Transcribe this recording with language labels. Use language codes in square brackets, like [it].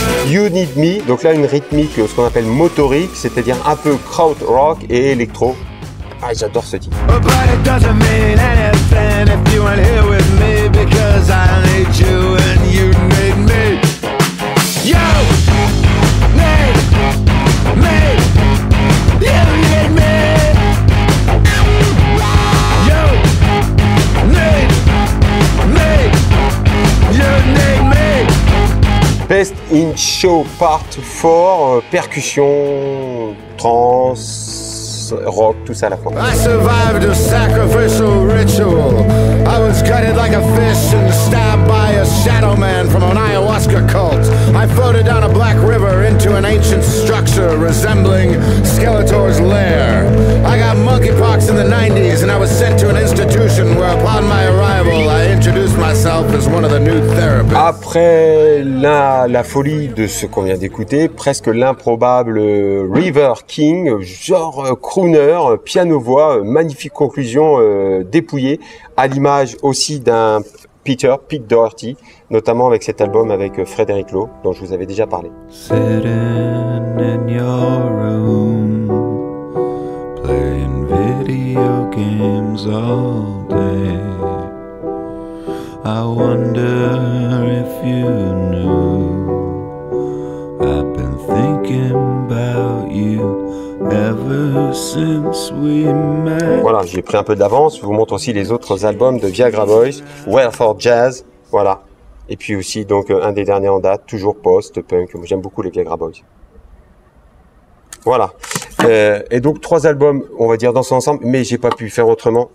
[fr] You Need Me, donc là une rythmique, ce qu'on appelle motorique, c'est-à-dire un peu kraut rock et électro. Ah, j'adore ce titre. [en] But it doesn't mean anything if you ain't here with me, because I need you and you need me. You need me. You need me. You need me. You need me. [fr] Best in Show Part 4, percussion, trance, rock, tout ça à la fois. [en] I survived a sacrificial ritual. I was gutted like a fish and stabbed by a shadow man from an ayahuasca cult. I floated down a black river into an ancient structure resembling Skeletor's lair. I got monkeypox in the 90s and I was sent to an institution where upon my arrival I introduced myself as one of the new therapists. [fr] Après la folie de ce qu'on vient d'écouter, presque l'improbable River King, genre crooner, piano-voix, magnifique conclusion dépouillée, à l'image aussi d'un Pete Doherty, notamment avec cet album avec Frédéric Lowe, dont je vous avais déjà parlé. [en] Sitting in your room, playing video games all day. I wonder if you knew I've been thinking about you ever since we met. [fr] Voilà, j'ai pris un peu d'avance. Je vous montre aussi les autres albums de Viagra Boys, Well for Jazz, voilà. Et puis aussi donc un des derniers en date, toujours post-punk. J'aime beaucoup les Viagra Boys. Voilà. Et donc 3 albums, on va dire dans son ensemble, mais j'ai pas pu faire autrement.